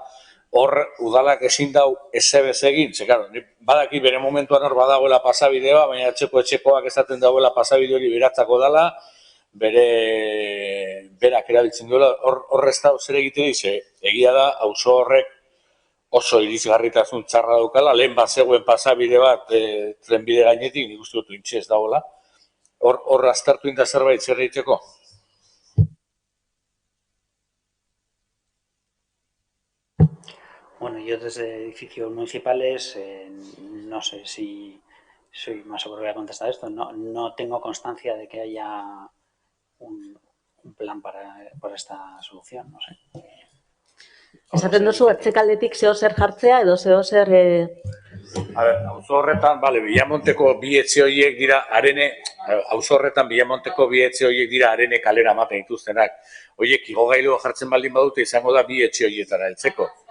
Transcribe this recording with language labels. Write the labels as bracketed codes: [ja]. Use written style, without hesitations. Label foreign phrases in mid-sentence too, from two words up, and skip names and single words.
[eu] Hor udalak ezin dau ezebez egin, ze claro, badaki bere momentuan hor badagoela pasabidea, baina etxekoak esaten dagoela pasabide hori beratzako dela, berak erabiltzen duela, hor ez da zer egite dize, egia da auzo horrek oso irisgarritasun txarra daukala, lehen bat zegoen pasabide bat trenbide gainetik, nik uste dut intxe ez dagoela. Hor aztertu inda zerbait zer egiteko? [es] Bueno, yo desde edificios municipales, no sé si soy más o menos voy a contestar esto, no tengo constancia de que haya un plan para esta solución, no sé. [eu] Esaten duzu, atzekaldetik zer jartzea edo zer... A ver, auzo horretan, Villamonteko bi etxe horiek dira Arene kalera ematen dituztenak. Horiek igogailua jartzen baldin badute izango da bi etxe horietara heltzeko.